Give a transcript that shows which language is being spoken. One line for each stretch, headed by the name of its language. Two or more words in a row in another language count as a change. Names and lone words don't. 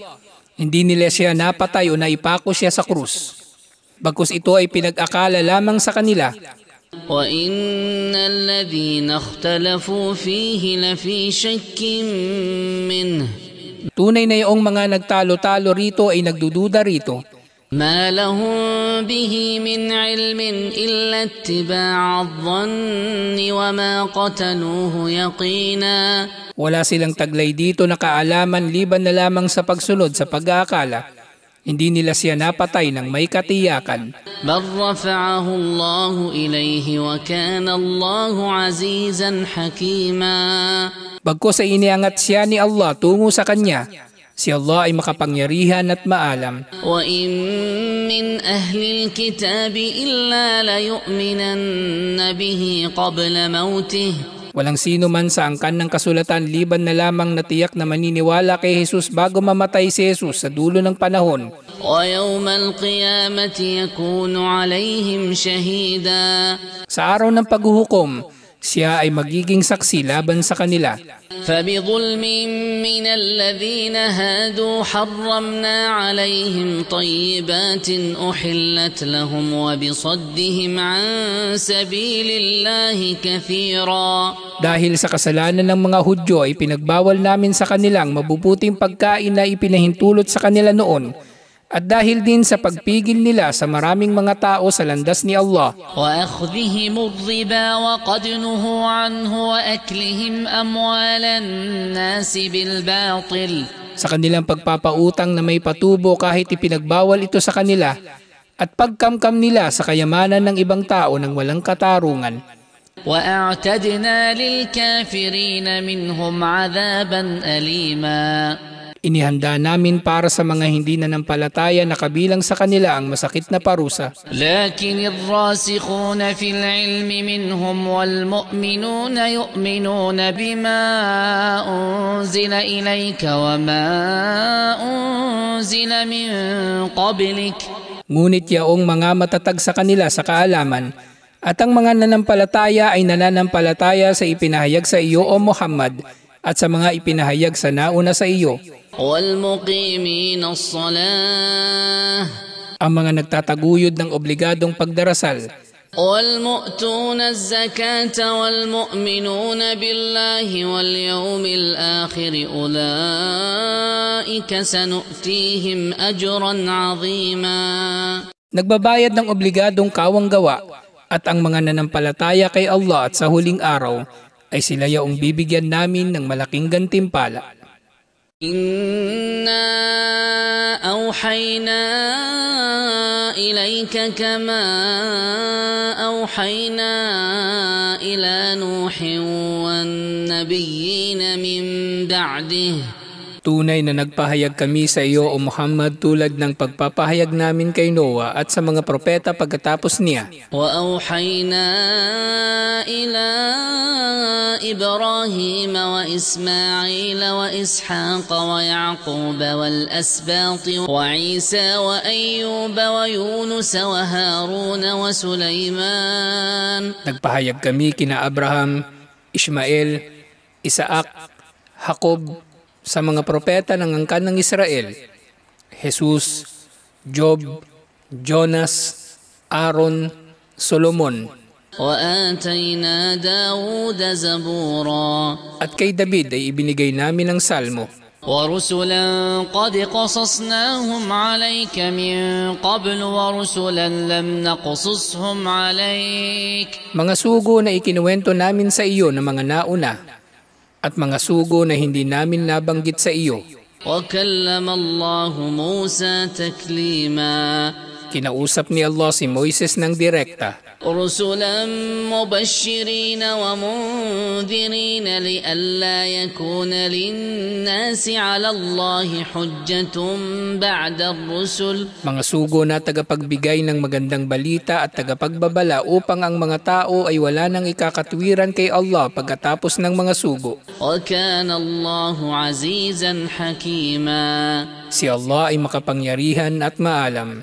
Filipino: Hindi nila siya napatay o naipako siya sa krus. Bagkus ito ay pinag-akala lamang sa kanila.
Arabic: وَإِنَّ الَّذِينَ اخْتَلَفُوا فِيهِ لَفِي شَكٍّ مِّنْهُ.
Filipino: Tunay na iyong mga nagtalo-talo rito ay nagdududa rito.
Arabic: مَا لَهُم بِهِ مِنْ عِلْمٍ إِلَّا اتِّبَاعَ الظَّنِّ وَمَا قَتَلُوهُ يَقِينًا.
Filipino: Wala silang taglay dito na kaalaman liban na lamang sa pagsunod sa pag-aakala. Hindi nila siya napatay ng may katiyakan.
Arabic: بل رفعه الله إليه وكان الله عزيزا حكيما.
Filipino: Bagkus ay iniangat siya ni Allah tungo sa kanya. Si Allah ay makapangyarihan at maalam.
Arabic: وإن من أهل الكتاب إلا ليؤمنن به قبل موته.
Filipino: Walang sino man sa angkan ng kasulatan liban na lamang natiyak na maniniwala kay Jesus bago mamatay si Jesus sa dulo ng panahon.
Arabic: ويوم القيامة يكون عليهم شهيدا.
Filipino: Sa araw ng paghuhukom, siya ay magiging saksi laban sa kanila.
Arabic: فبظلم من الذين هادوا حرمنا عليهم طيبات أحلت لهم وبصدهم عن سبيل الله كثيرا.
Filipino: Dahil sa kasalanan ng mga Hudyo ay pinagbawal namin sa kanilang mabubuting pagkain na ipinahintulot sa kanila noon. At dahil din sa pagpigil nila sa maraming mga tao sa landas ni Allah.
Arabic: وأخذهم الربا وقد نهوا عنه وأكلهم أموال الناس بالباطل.
Filipino: Sa kanilang pagpapautang na may patubo kahit ipinagbawal ito sa kanila at pagkamkam nila sa kayamanan ng ibang tao ng walang katarungan.
Arabic: وأعتدنا للكافرين منهم عذابا أليما.
Filipino: Inihanda namin para sa mga hindi nanampalataya na kabilang sa kanila ang masakit na parusa.
Arabic: لكن الراسخون في العلم منهم والمؤمنون يؤمنون بما أنزل إليك وما أنزل من قبلك.
Filipino: Ngunit yaong mga matatag sa kanila sa kaalaman at ang mga nanampalataya ay nananampalataya sa ipinahayag sa iyo o Muhammad at sa mga ipinahayag sa nauna sa iyo.
Arabic: والمقيمين الصلاة.
Filipino: Ang mga nagtataguyod ng obligadong pagdarasal.
Arabic: والمؤتون الزكاة والمؤمنون بالله واليوم الآخر أولئك سنؤتيهم أجرا عظيما.
Filipino: Nagbabayad ng obligadong kawang-gawa at ang mga nanampalataya kay Allah at sa huling araw ay sila yaong bibigyan namin ng malaking gantimpala.
Arabic: إنا أوحينا إليك كما أوحينا إلى نوح والنبيين من بعده.
Filipino: Tunay na nagpahayag kami sa iyo o Muhammad tulad ng pagpapahayag namin kay Noah at sa mga propeta pagkatapos niya.
Arabic: وأوحينا إلى وإبراهيم وإسماعيل وإسحاق ويعقوب والأسباط وعيسى وأيوب ويونس وهارون وسليمان.
Filipino: Nagpahayag kami kina Abraham, Ismael, Isaac, Jacob sa mga propeta ng angkan ng Israel, Jesus, Job, Jonas, Aaron, Solomon.
Arabic: وآتينا داود زبورا.
Filipino: At kay David ay ibinigay namin ang salmo.
Arabic: ورسلا قد قصصناهم عليك من قبل ورسلا لم نقصصهم عليك.
Filipino: Mga sugo na ikinuwento namin sa iyo ng mga nauna at mga sugo na hindi namin nabanggit sa iyo.
Arabic: وكلم الله موسى تكليما.
Filipino: Kinausap ni Allah si Moises ng direkta.
Arabic: رسلا مبشرين ومنذرين لئلا يكون للناس على الله حجة بعد الرسل.
Filipino: Mga sugo na tagapagbigay ng magandang balita at tagapagbabala upang ang mga tao ay wala nang ikakatwiran kay Allah pagkatapos ng mga sugo.
Arabic: وكان الله عزيزا حكيما.
Filipino: Si Allah ay makapangyarihan at maalam.